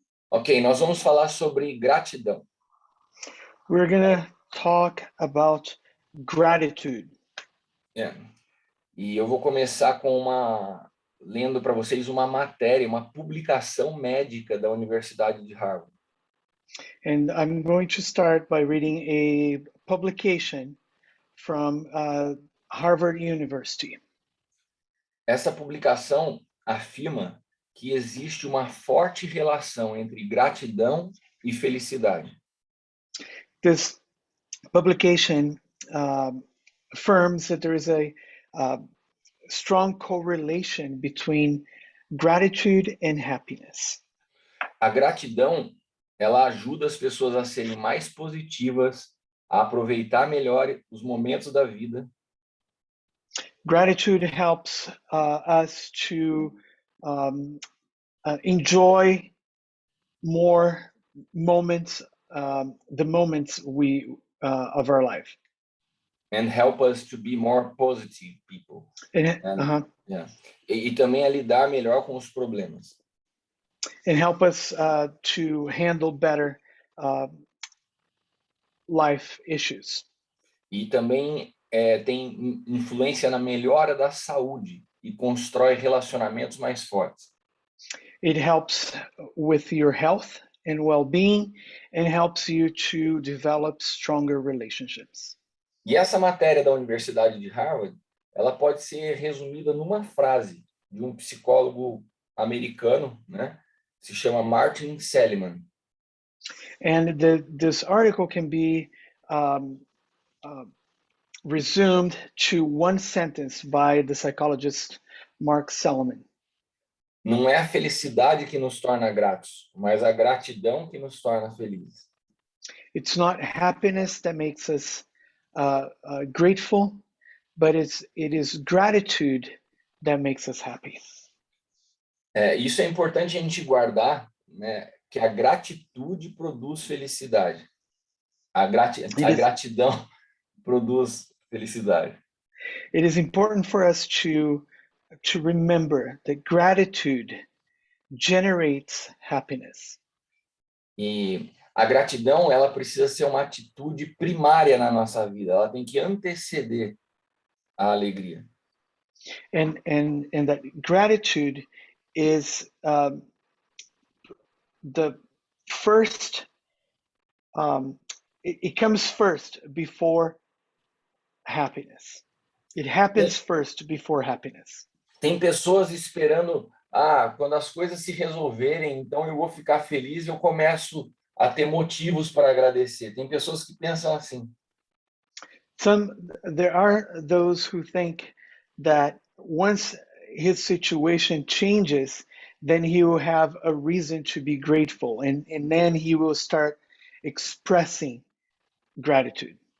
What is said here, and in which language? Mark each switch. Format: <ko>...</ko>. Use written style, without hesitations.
<pt>Ok, nós vamos falar sobre gratidão.</pt> <en>We're going to talk about gratitude.</en> <pt>É. E eu vou começar lendo para vocês uma matéria, uma publicação médica da Universidade de Harvard.</pt> <en>And I'm going to start by reading a publication from Harvard University.</en> <pt>Essa publicação afirma que existe uma forte relação entre gratidão e felicidade.</pt> <en>This publication affirms that there is a strong correlation between gratitude and happiness.</en> <pt>A gratidão, ela ajuda as pessoas a serem mais positivas, a aproveitar melhor os momentos da vida.</pt> <en>Gratitude helps us to enjoy more moments, the moments of our life. And help us to be more positive people. Yeah.</en> <pt>E também a lidar melhor com os problemas.</pt> <en>And help us to handle better life issues.</en> <pt>E também tem influência na melhora da saúde e constrói relacionamentos mais fortes.</pt> <en>It helps with your health and well-being and helps you to develop stronger relationships.</en> <pt>E essa matéria da Universidade de Harvard, ela pode ser resumida numa frase de um psicólogo americano, né? Se chama Martin Seligman.</pt> <en>And this article can be resumed to one sentence by the psychologist Mark Seligman.</en> <pt>Não é a felicidade que nos torna gratos, mas a gratidão que nos torna felizes.</pt> <en>It's not happiness that makes us grateful, but it is gratitude that makes us happy.</en> <pt>Isso é importante a gente guardar, né? Que a gratitude produz felicidade. A gratidão produz felicidade.</pt> <en>It is important for us to remember that gratitude generates happiness.</en> <pt>E a gratidão, ela precisa ser uma atitude primária na nossa vida. Ela tem que anteceder a alegria.</pt> <en>And that gratitude is the first. It comes first before happiness. It happens first before happiness.</en> <pt>Tem pessoas esperando, quando as coisas se resolverem, então eu vou ficar feliz e eu começo a ter motivos para agradecer. Tem pessoas que pensam assim.</pt> <en>There are those who think that once his situation changes, then he will have a reason to be grateful, and then he will start expressing gratitude.</en>